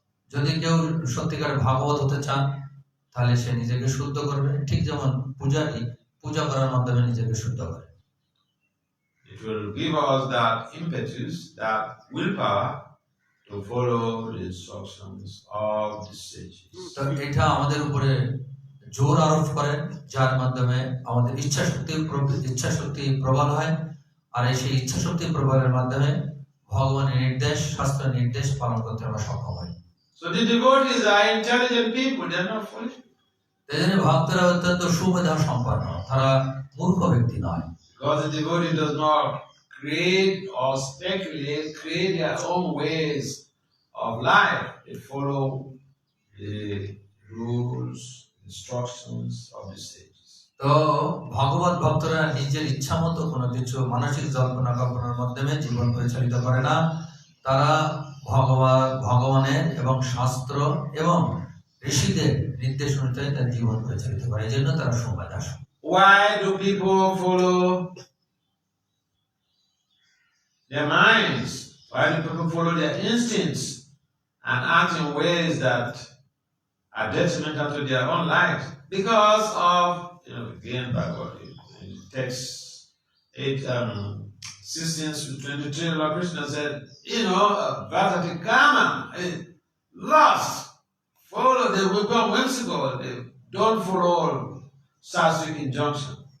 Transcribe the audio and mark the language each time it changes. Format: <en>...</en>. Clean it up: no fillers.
<bn>যদি কেউ সত্যিকার ভাগবত হতে চান, তাহলে সে নিজেকে শুদ্ধ করবে, ঠিক যেমন পূজারী পূজা করার মাধ্যমে নিজেকে শুদ্ধ করে।</bn> <en>It will give us that impetus, that willpower to follow the instructions of the sages.</en> <bn>তো এটা আমাদের উপরে জোর আরোপ করে, যার মাধ্যমে আমাদের ইচ্ছাশক্তি প্রবল হয়, আর সেই ইচ্ছাশক্তি প্রবলের মাধ্যমে ভগবানের নির্দেশ, শাস্ত্র নির্দেশ পালন করতে আমরা সক্ষম হই।</bn> <en>So the devotees are intelligent people, they are not foolish.</en> <bn>এই জন্য ভক্তরা অত্যন্ত সুমেধা সম্পন্ন, তারা মূর্খ ব্যক্তি নয়।</bn> <en>Because the devotee does not create or speculate, create their own ways of life. They follow the rules, instructions of the sages.</en> <bn>তো ভগবত ভক্তরা নিজের ইচ্ছা মতো কোনো কিছু মানসিক জল্পনা কল্পনার মাধ্যমে জীবন পরিচালিত করে না, তারা ভগবানের এবং শাস্ত্র এবং ঋষিদের নির্দেশ অনুযায়ী তার জীবন পরিচালিত করে, এই জন্য তারা Sumedha.</bn> <en>Why do people follow their minds? Why do people follow their instincts and act in ways that are detrimental to their own lives? Because of, again, Bhagavatam, text 8:16-23, Lord Krishna said, Bhakti Kama, lust, follow, they become whimsical, they don't follow sattvic injunction.</en>